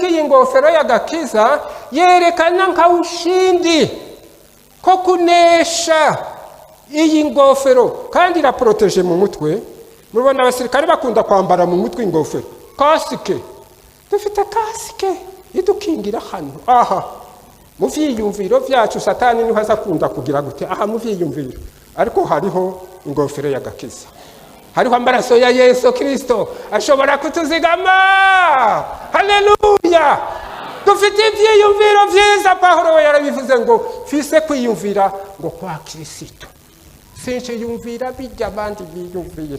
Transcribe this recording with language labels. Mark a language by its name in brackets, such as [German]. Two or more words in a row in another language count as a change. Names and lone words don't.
[Rundi] iyi ngofero y'agakiza yerekana nka ushindi ko kunesha. iyi ngofero kandi iraporoteje mu mutwe. mubona abasirikare bakunda kwambara mu mutwe ingofero, kasike. dufite kasike idukingira hano. aha mu vyiyumviro vyacu satani niho azakunda kugira gute. aha mu vyiyumviro ariko hariho ingofero y'agakiza, hariho amaraso ya Yesu Kristo ashobora kutuzigama. haleluya. dufite ivyiyumviro vyiza. Pawulo yarabivuze ngo fise kwiyumvira ngo kwa Kristo, sinje yumvira bijya abandi biyumvira.